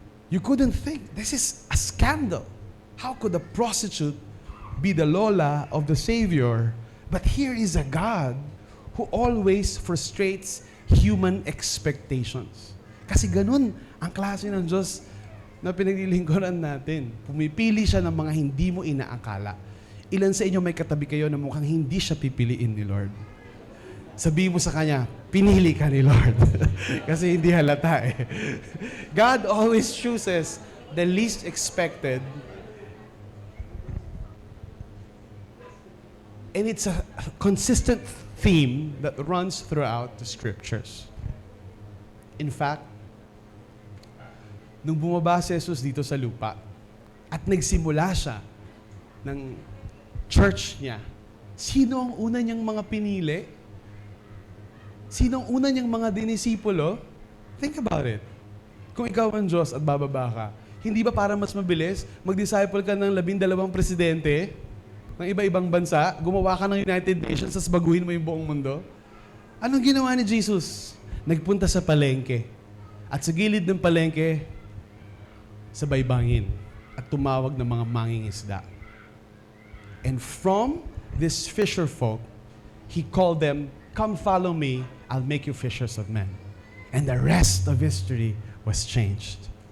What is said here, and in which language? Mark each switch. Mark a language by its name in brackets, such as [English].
[English] You couldn't think, this is a scandal. How could a prostitute be the lola of the Savior? But here is a God who always frustrates human expectations. [Filipino] Kasi ganun ang klase ng Diyos na pinaglilingkuran natin. Pumipili siya ng mga hindi mo inaakala. Ilan sa inyo may katabi kayo na mukhang hindi siya pipiliin ni Lord? Sabihin mo sa kanya, pinili ka ni Lord. Kasi hindi halata eh. [English] God always chooses the least expected. And it's a consistent theme that runs throughout the scriptures. In fact, [Filipino] nung bumaba si Jesus dito sa lupa at nagsimula siya ng church niya, sino ang una niyang mga pinili? Sino ang una niyang mga dinisipulo? [English] Think about it. [Filipino] Kung ikaw ang Diyos at bababa ka, hindi ba para mas mabilis, mag-disciple ka ng 12 presidente ng iba-ibang bansa, gumawa ka ng United Nations, tas baguhin mo yung buong mundo? Anong ginawa ni Jesus? Nagpunta sa palengke. At sa gilid ng palengke, sa baybangin. At tumawag ng mga mangingisda. [English] And from this fisher folk, He called them, "Come follow me, I'll make you fishers of men." And the rest of history was changed.